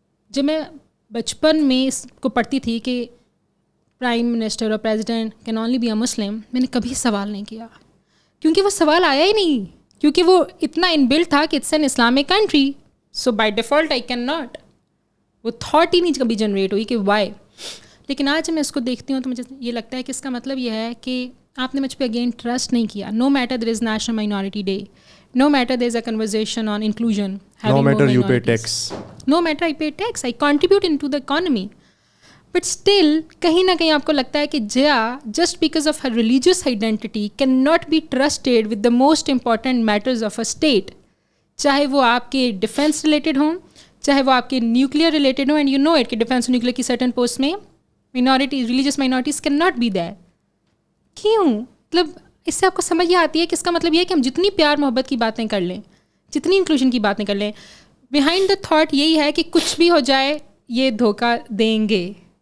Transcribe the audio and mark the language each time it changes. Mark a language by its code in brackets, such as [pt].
[ur] جب میں بچپن میں اس کو پڑھتی تھی کہ [en] prime minister اور president can only be a Muslim, [ur] میں نے کبھی سوال نہیں کیا, کیونکہ وہ سوال آیا ہی نہیں, کیونکہ وہ اتنا ان بلٹ تھا کہ [en] It's an Islamic country, so by default I can not. [ur] وہ تھاٹ ہی نہیں کبھی جنریٹ ہوئی کہ وائی. لیکن آج میں اس کو دیکھتی ہوں تو مجھے یہ لگتا ہے کہ اس کا مطلب یہ ہے کہ آپ نے مجھ پہ اگین ٹرسٹ نہیں کیا. [en] No matter there is national minority day, no matter there is a conversation on inclusion, no matter you pay tax, no matter I pay tax, I contribute into the economy. But still, [ur] کہیں نہ کہیں آپ کو لگتا ہے کہ [en] Jiya just because of her religious identity cannot be trusted with the most important matters of a state. [ur] چاہے وہ آپ کے ڈیفینس ریلیٹڈ ہوں, چاہے وہ آپ کے نیوکلیئر ریلیٹڈ ہوں, [en] and you know it [ur] کہ ڈیفینس نیوکلیئر کی سرٹن پوسٹ میں [en] minorities, religious minorities cannot be there. [ur] کیوں؟ مطلب اس سے آپ کو سمجھ یہ آتی ہے کہ اس کا مطلب یہ ہے کہ ہم جتنی پیار محبت کی باتیں کر لیں, جتنی انکلوژن کی باتیں کر لیں, [en] behind the thought [ur] یہی ہے کہ کچھ بھی ہو جائے یہ دھوکہ دیں گے.